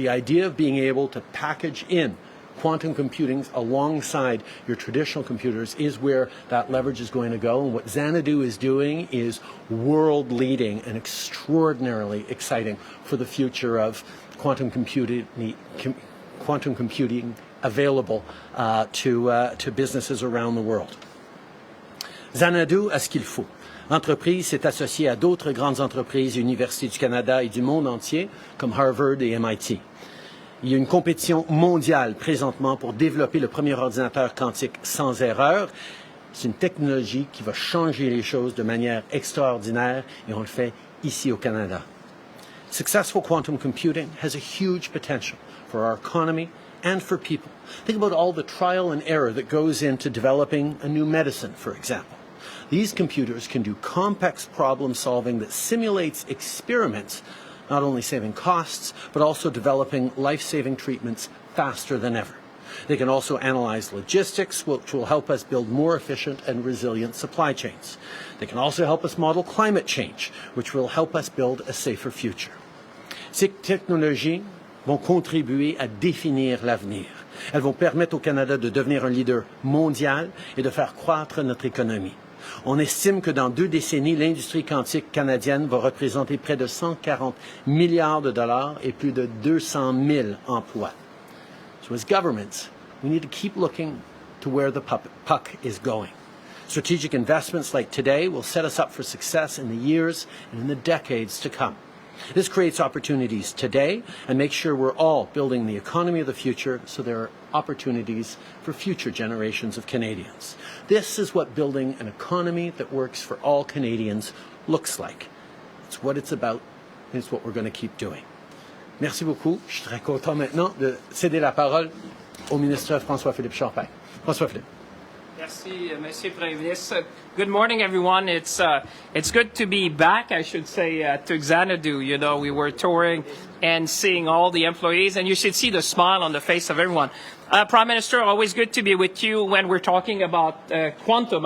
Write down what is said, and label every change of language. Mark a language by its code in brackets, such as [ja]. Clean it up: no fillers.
[en] The idea of being able to package in quantum computing alongside your traditional computers is where that leverage is going to go. And what Xanadu is doing is world leading and extraordinarily exciting for the future of quantum computing available to businesses around the world. [fr] Xanadu a ce qu'il faut. L'entreprise s'est associée à d'autres grandes entreprises et universités du Canada et du monde entier, comme Harvard et MIT. Il y a une compétition mondiale présentement pour développer le premier ordinateur quantique sans erreur. C'est une technologie qui va changer les choses de manière extraordinaire, et on le fait ici au Canada. [en] Successful quantum computing has a huge potential for our economy and for people. Think about all the trial and error that goes into developing a new medicine, for example. These computers can do complex problem solving that simulates experiments, not only saving costs, but also developing life-saving treatments faster than ever. They can also analyze logistics, which will help us build more efficient and resilient supply chains. They can also help us model climate change, which will help us build a safer future. [fr] Ces technologies vont contribuer à définir l'avenir. Elles vont permettre au Canada de devenir un leader mondial et de faire croître notre économie. On estime que dans 2 décennies, l'industrie quantique canadienne va représenter près de 140 milliards de dollars et plus de 200 000 emplois. [en] So as governments, we need to keep looking to where the puck is going. Strategic investments like today will set us up for success in the years and in the decades to come. This creates opportunities today and makes sure we're all building the economy of the future so there are opportunities for future generations of Canadians. This is what building an economy that works for all Canadians looks like. It's what it's about, and it's what we're going to keep doing. [fr] Merci beaucoup. Je suis très content maintenant de céder la parole au ministre François-Philippe Champagne. François-Philippe. Merci, Monsieur Premier Ministre. [en] Good morning, everyone. It's good to be back, I should say, to Xanadu. You know, we were touring and seeing all the employees, and you should see the smile on the face of everyone. Prime Minister, always good to be with you when we're talking about quantum.